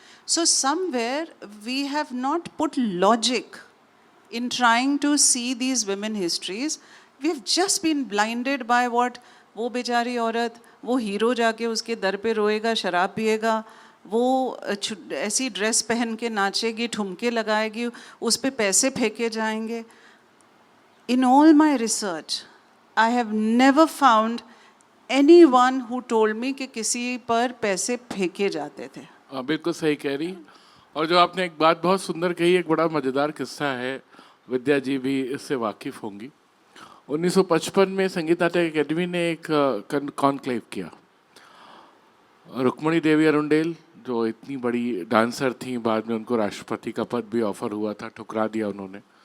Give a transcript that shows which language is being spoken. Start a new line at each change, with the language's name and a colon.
English: So somewhere we have not put logic in trying to see these women histories. We've just been blinded by what
Hindi: वो बेचारी औरत, वो hero जाके उसके दर पे रोएगा, शराब पिएगा, वो ऐसी ड्रेस पहन के नाचेगी, ठुमके लगाएगी, उस पे पैसे फेंके जाएंगे।
English: In all my research, I have never found anyone who told me
Hindi: कि किसी पर पैसे फेंके जाते थे। बिल्कुल सही कह रही। और जो आपने एक बात बहुत सुंदर कही, एक बड़ा मज़ेदार किस्सा है, विद्या जी भी इससे वाकिफ़ होंगी। 1955 में संगीत नाटक अकेडमी ने एक कॉन्क्लेव किया। रुक्मणी देवी अरुंडेल जो इतनी बड़ी डांसर थी, बाद में उनको राष्ट्रपति का पद भी ऑफर हुआ था, ठुकरा दिया उन्होंने।